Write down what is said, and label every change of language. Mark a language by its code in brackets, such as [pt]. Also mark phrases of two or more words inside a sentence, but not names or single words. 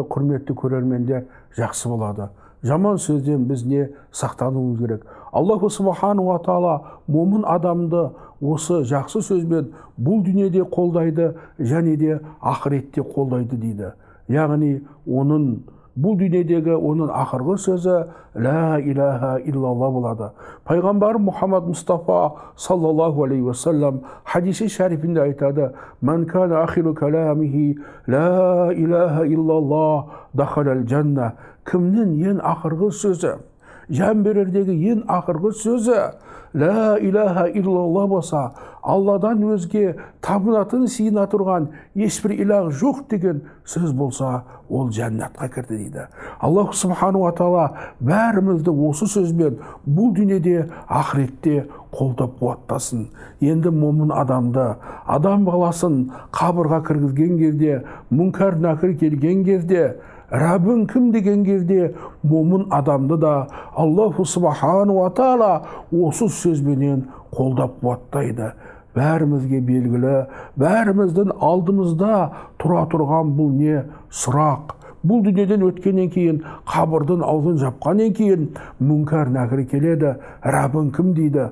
[kk] Құрметті көрермендер, жақсы болады. Жаман сөзден біз не сақтануымыз керек. [ar] الله سبحانه وتعالى [kk] момын адамды осы жақсы сөзбен бұл дүниеде қолдайды және де ақыретте қолдайды дейді. Яғни оның бұл дүниедегі оның ақырғы сөзі [ar] «لا إله إلا الله» [kk] болады. Пайғамбар Мұхаммад Мұстафа [ar] صلى الله عليه وسلم [kk] хадиси шәрифінде айтады: [ar] «من كان آخر كلامه لا إله إلا الله دخل الجنة». [kk] Кімнің ең ақырғы сөзі, жан берердегі ең ақырғы сөзі [ar] لا إله إلا الله [kk] болса, Алладан өзге табынатын сыйына тұрған ешбір илах жоқ деген сөз болса, ол жәннатқа кірді дейді. [ar] الله سبحانه وتعالى [kk] бәрімізді осы сөзбен бұл дүниеде, ақыретте қолдап қуаттасын. Енді момын адамды, адам баласын қабырға кіргізген кезде, мүнкәр нәкір келген кезде, Раббың кім деген кезде, момын адамды да [ar] الله سبحانه وتعالى [kk] осы сөзбенен қолдап қуаттайды. Бәрімізге белгілі, бәріміздің алдымызда тұра тұрған бұл не? Сұрақ. Бұл дүниеден өткеннен кейін, қабырдың аузын жапқаннен кейін, мүнкәр нәкір келеді. Раббың кім дейді?